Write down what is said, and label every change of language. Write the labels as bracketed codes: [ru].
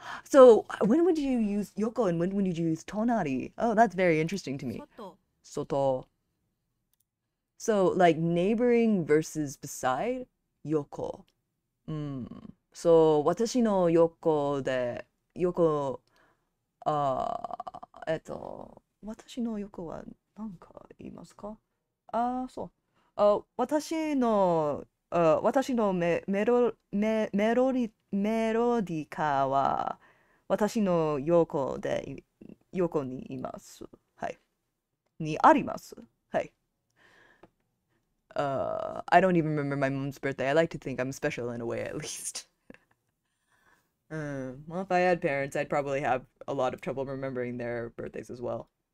[en] So when would you use Yoko and when would you use Tonari? Oh, that's very interesting to me. [ja] 外。 Soto. [en] So like neighboring versus beside? [ja] Yoko. So 私の横で、私の横は何か言いますか？そう。私のメロディカは、私の横にいます。はい。にあります。はい。 [en] I don't even remember my mom's birthday. I like to think I'm special in a way, at least. Well, if I had parents, I'd probably have a lot of trouble remembering their birthdays as well.